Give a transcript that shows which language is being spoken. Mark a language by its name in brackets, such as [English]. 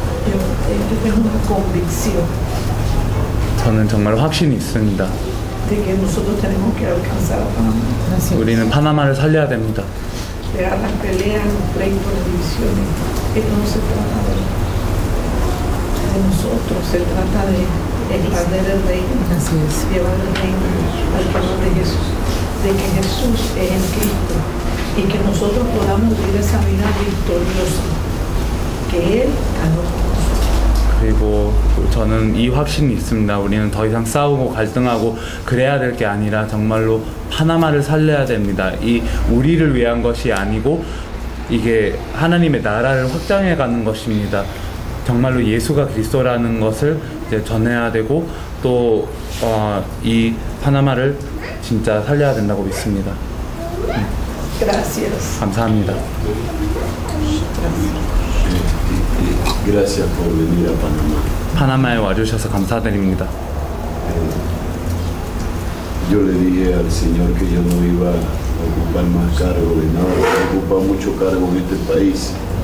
[Spanish] yo tengo una convicción [Korean] 저는 정말 확신이 있습니다. [Spanish] de que nosotros tenemos que alcanzar a Panamá. Así es. [Korean] 우리는 파나마를 살려야 됩니다. [Spanish] Dejar las peleas, los pleitos, las divisiones. Esto no se trata de nosotros, se trata de expandir el reino, Así es. llevar el reino al pueblo de Jesús, de que Jesús es el Cristo y que nosotros podamos vivir esa vida victoriosa que Él ganó con nosotros. [Korean] 그리고 저는 이 확신이 있습니다. 우리는 더 이상 싸우고 갈등하고 그래야 될 게 아니라 정말로 파나마를 살려야 됩니다. 이 우리를 위한 것이 아니고 이게 하나님의 나라를 확장해 가는 것입니다. 정말로 예수가 그리스도라는 것을 이제 전해야 되고 또 이 파나마를 진짜 살려야 된다고 믿습니다. [Spanish] Gracias. [Korean] 감사합니다. [Spanish] Gracias por venir a Panamá. [Korean] 파나마에 와주셔서 감사드립니다. [Spanish] Yo le dije al Señor que yo no iba a ocupar más cargo de nada, he ocupado mucho cargo en este país.